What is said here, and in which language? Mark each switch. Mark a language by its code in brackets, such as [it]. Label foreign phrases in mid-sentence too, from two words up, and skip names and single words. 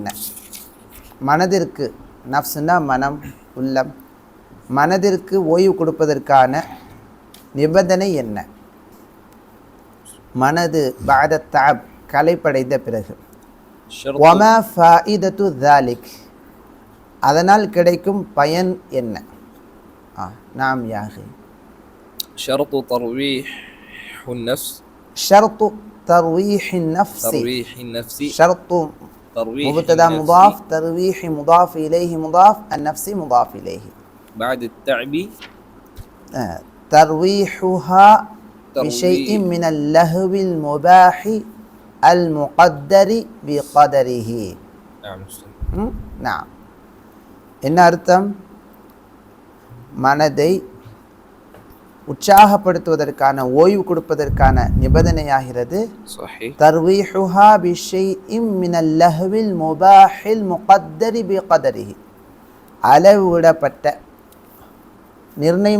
[ta] மனதிற்கு, நஃப்ஸ்னா மனம், உள்ளம், மனதிற்கு ஓய்வு கொடுப்பதற்கான நிபந்தனை என்ன? மனது [ar] بعد تعب [ta] களைப்படைந்த பிறகு. [ar] وما فائدة ذلك [ta] அதனால் கிடைக்கும் பயன் என்ன? நாம் யாகி [ar] شرط ترويح النفس شرط ترويح النفس شرط مبتدا مضاف ترويح مضاف إليه مضاف النفس مضاف إليه بعد التعب ترويحها بشيء من اللهو المباح المقدر بقدره نعم أستاذ. [ta] நாம் என்ன அர்த்தம்? மனதை உற்சாகப்படுத்துவதற்கான, ஓய்வு கொடுப்பதற்கான நிபந்தனையாகிறது [ar] صحيح. ترويحها بشيء من اللهو المباح المقدر بقدره, [ta] அளவிடப்பட்ட, நிர்ணயம்